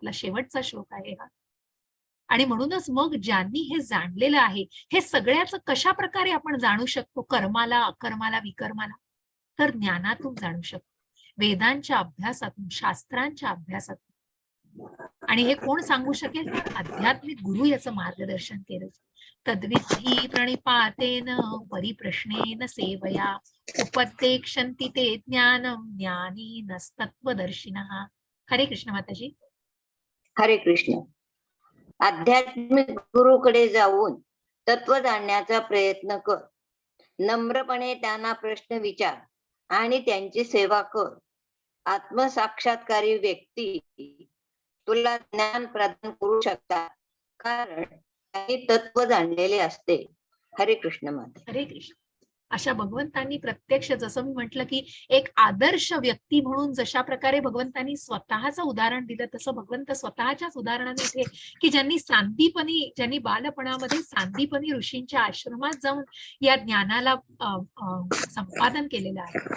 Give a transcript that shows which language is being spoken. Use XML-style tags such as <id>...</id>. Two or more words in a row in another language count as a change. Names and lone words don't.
<mr>आपला शेवटचा श्लोक आहे हा. आणि म्हणूनच मग ज्यांनी हे जाणलेलं आहे, हे सगळ्याचं कशा प्रकारे आपण जाणू शकतो, कर्माला, अकर्माला, विकर्माला, तर ज्ञानातून जाणू शकतो, वेदांच्या अभ्यासातून, शास्त्रांच्या अभ्यासातून. आणि हे कोण सांगू शकेल, तर आध्यात्मिक गुरु याचं मार्गदर्शन केलं.</mr> <sa>तद्विधी प्रणिपातेन परिप्रश्नेन सेवया उपदेक्षन्ति ते ज्ञानम ज्ञानिनस्तत्वदर्शिनः.</sa> <mr>हरे कृष्ण माताजी. हरे कृष्ण. आध्यात्मिक गुरुकडे जाऊन तत्व जाणण्याचा प्रयत्न कर. नम्रपणे त्यांना प्रश्न विचार आणि त्यांची सेवा कर. आत्मसाक्षात्कारी व्यक्ती तुला ज्ञान प्रदान करू शकतात, कारण त्यांनी तत्व जाणलेले असते. हरे कृष्ण माता. हरे कृष्ण. अशा भगवंतांनी प्रत्यक्ष, जसं मी म्हटलं की एक आदर्श व्यक्ती म्हणून जशा प्रकारे भगवंतांनी स्वतःचं उदाहरण दिलं, तसं भगवंत स्वतःच्याच उदाहरणाने इथे, की ज्यांनी बालपणामध्ये सांदीपनी ऋषींच्या आश्रमात जाऊन या ज्ञानाला संपादन केलेलं आहे.</mr>